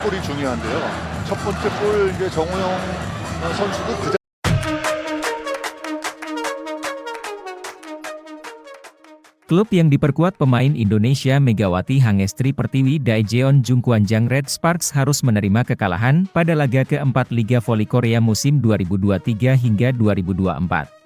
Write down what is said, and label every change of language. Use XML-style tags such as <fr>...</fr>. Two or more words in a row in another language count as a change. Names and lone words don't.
<ko>골이 중요한데요. 첫 번째 골 이제 정우영 선수도 그</ko> <id>Klub yang diperkuat pemain Indonesia Megawati Hangestri Pertiwi Daejeon Jungkwanjang Red Sparks harus menerima kekalahan pada laga keempat Liga Voli Korea musim 2023 hingga 2024.</id>